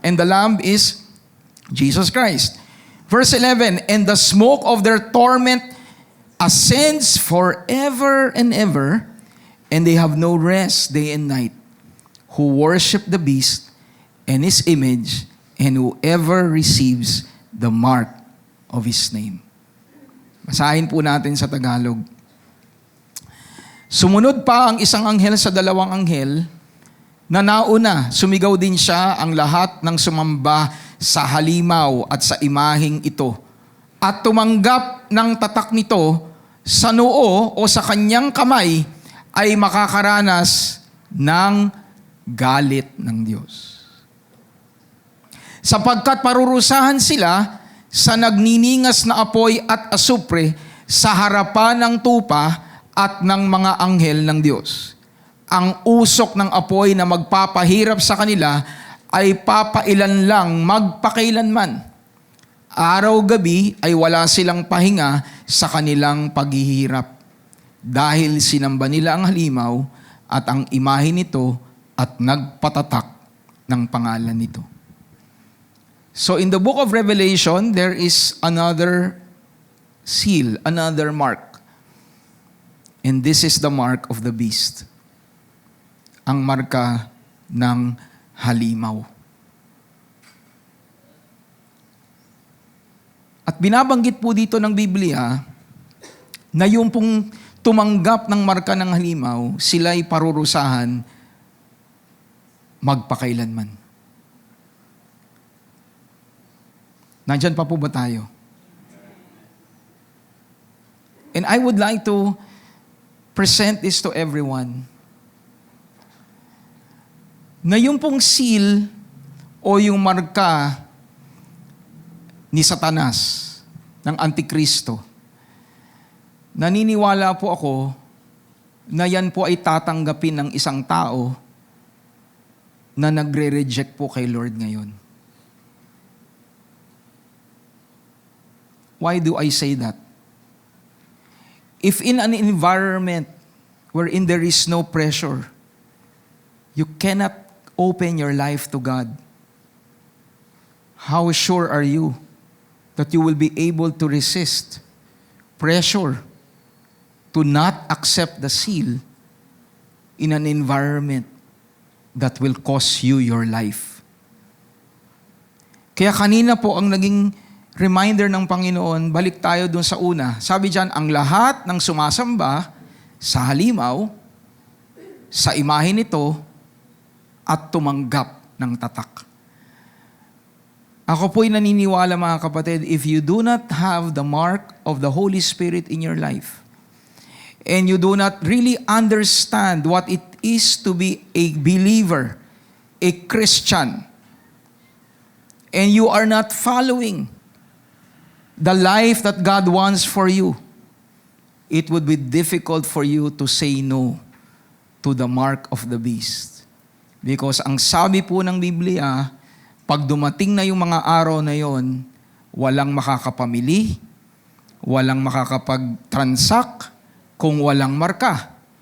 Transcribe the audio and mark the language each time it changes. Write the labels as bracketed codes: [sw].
[en] And the Lamb is Jesus Christ. Verse 11, and the smoke of their torment ascends forever and ever, and they have no rest day and night, who worship the beast and his image, and whoever receives the mark of his name. [tl] Basahin po natin sa Tagalog. Sumunod pa ang isang anghel sa dalawang anghel na nauna, sumigaw din siya ang lahat ng sumamba sa halimaw at sa imaheng ito at tumanggap ng tatak nito sa noo o sa kanyang kamay ay makakaranas ng galit ng Diyos. Sapagkat parurusahan sila sa nagniningas na apoy at asupre sa harapan ng tupa at ng mga anghel ng Diyos. Ang usok ng apoy na magpapahirap sa kanila ay papailan lang magpakailanman. Araw-gabi ay wala silang pahinga sa kanilang paghihirap dahil sinamba nila ang halimaw at ang imahe nito at nagpatatak ng pangalan nito. [en] So in the book of Revelation, there is another seal, another mark. And this is the mark of the beast. [tl] Ang marka ng halimaw. At binabanggit po dito ng Biblia na yung pong tumanggap ng marka ng halimaw, sila'y parurusahan magpakailanman. Nandyan pa po ba tayo? [en] And I would like to present this to everyone. [tl] Na yung pong seal o yung marka ni Satanas, ng Antikristo, naniniwala po ako na yan po ay tatanggapin ng isang tao na nagre-reject po kay Lord ngayon. [en] Why do I say that? If in an environment wherein there is no pressure, you cannot open your life to God, how sure are you that you will be able to resist pressure to not accept the seal in an environment that will cost you your life? [tl] Kaya kanina po ang naging reminder ng Panginoon, balik tayo dun sa una. Sabi diyan, ang lahat ng sumasamba sa halimaw, sa imahe nito, at tumanggap ng tatak. Ako po'y naniniwala mga kapatid, [en] if you do not have the mark of the Holy Spirit in your life, and you do not really understand what it is to be a believer, a Christian, and you are not following the life that God wants for you, it would be difficult for you to say no to the mark of the beast. [tl] Because ang sabi po ng Biblia, pag dumating na yung mga araw na yon, walang makakapamili, walang makakapag-transact kung walang marka.